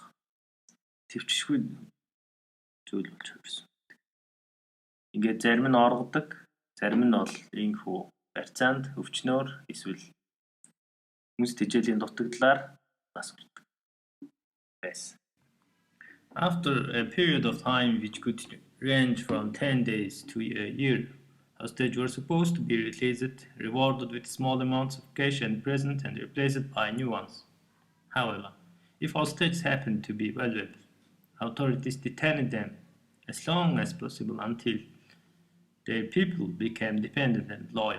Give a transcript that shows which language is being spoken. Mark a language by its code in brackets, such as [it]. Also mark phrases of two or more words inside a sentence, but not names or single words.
[mn] Төвчшгүй зүйл болж хувирсан. Ингээд зарим нь оргодог, зарим нь бол инхүү барьцаанд өвчнөөр эсвэл хүнс тэжээлийн дутагдлаар нас урдаг байсан. [en] After a period of time which could range from 10 days to a year, hostages were supposed to be released, rewarded with small amounts of cash and present, and replaced by new ones. However, if hostages happened to be valuable, authorities detained them as long as possible until their people became dependent and loyal.